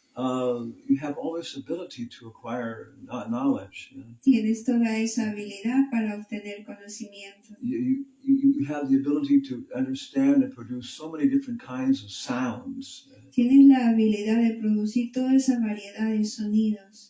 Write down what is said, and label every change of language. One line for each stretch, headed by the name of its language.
English: you have all this ability to acquire knowledge. You know?
Spanish: Tienes toda esa habilidad para obtener conocimiento.
English: You have the ability to understand and produce so many different kinds of sounds.
Spanish: Tienes la habilidad de producir toda esa variedad de sonidos,